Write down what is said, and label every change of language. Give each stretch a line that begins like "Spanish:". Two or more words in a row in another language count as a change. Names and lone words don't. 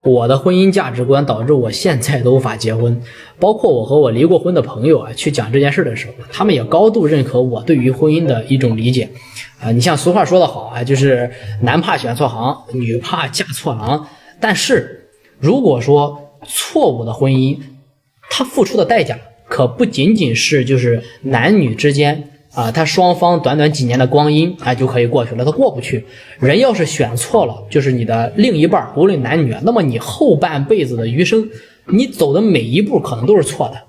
Chinese: 我的婚姻價值觀導致我現在都無法結婚，包括我和我離過婚的朋友去講這件事的時候，他們也高度認可我對於婚姻的一種理解。你像俗話說得好就是男怕選錯行，女怕嫁錯郎。但是如果說錯誤的婚姻，他付出的代價可不僅僅是就是男女之間他双方短短幾年的光陰就可以过去了，他过不去。人要是选錯了，就是你的另一半，无論男女，那麼你后半輩子的余生，你走的每一步可能都是錯的。